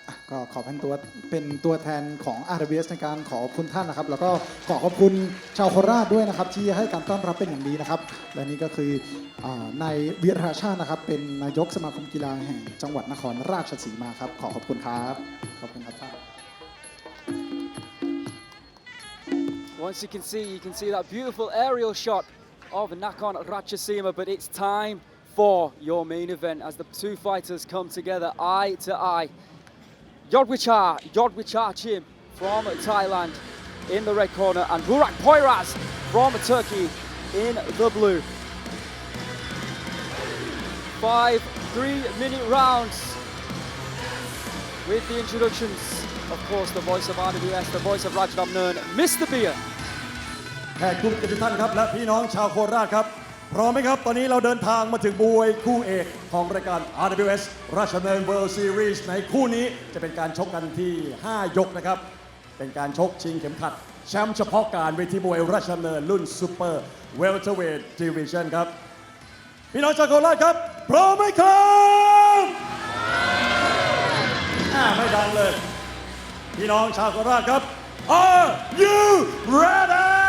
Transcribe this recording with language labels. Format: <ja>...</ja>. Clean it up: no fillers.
<th>ก็ขอเป็นตัวแทนของ RWS ในการขอบคุณท่านนะครับแล้วก็ขอบคุณชาวโคราชด้วยนะครับที่ให้การต้อนรับเป็นอย่างดีนะครับและนี่ก็คือนายวิราชาตินะครับเป็นนายกสมาคมกีฬาแห่งจังหวัดนครราชสีมาครับขอบคุณครับขอบคุณครับท่าน</th> <en>Once you can see that beautiful aerial shot of Nakhon Ratchasima, but it's time for your main event as the two fighters come together eye to eye. Yodwicha Chim from Thailand in the red corner and Burak Poyraz from Turkey in the blue. 5 3-minute rounds with the introductions. Of course, the voice of RWS, the voice of Rajadamnern, Mr. Beer.</en> <th>แขกทุกท่านครับและพี่น้องชาวโคราชครับพร้อมไหมครับตอนนี้เราเดินทางมาถึงมวยคู่เอกของรายการ RWS ราชดำเนิน World Series ในคู่นี้จะเป็นการชกกันที่5ยกนะครับเป็นการชกชิงเข็มขัดแชมป์เฉพาะการเวทีมวยราชดำเนินรุ่น Super Welterweight Division ครับพี่น้องชาวโคราชครับพร้อมไหมครับไม่ดังเลยพี่น้องชาวโคราชครับ</th> <en>Are you ready?</en>